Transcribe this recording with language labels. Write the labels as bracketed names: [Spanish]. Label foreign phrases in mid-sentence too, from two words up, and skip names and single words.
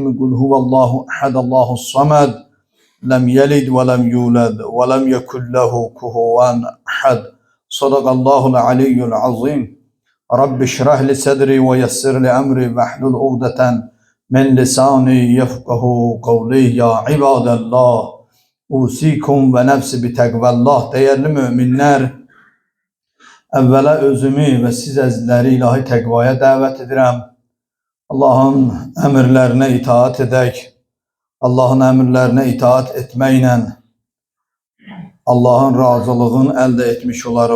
[Arabic] قل هو الله أحد الله الصمد لم يلد ولم يولد ولم يكن له كفوا أحد. صدق الله العلي العظيم. رب اشرح لي صدري ويسر لي أمري واحلل عقدة من لساني يفقه قولي. يا عباد الله أوصيكم ونفسي بتقوى الله. [Turkish] Değerli müminler, [Azerbaijani] evvela özümü ve siz əzizləri ilahi təqvaya dəvət edirəm. Allahın əmrlərinə itaat edək. Allahın əmrlərinə itaat etməklə Allahın razılığını əldə etmiş olarıq.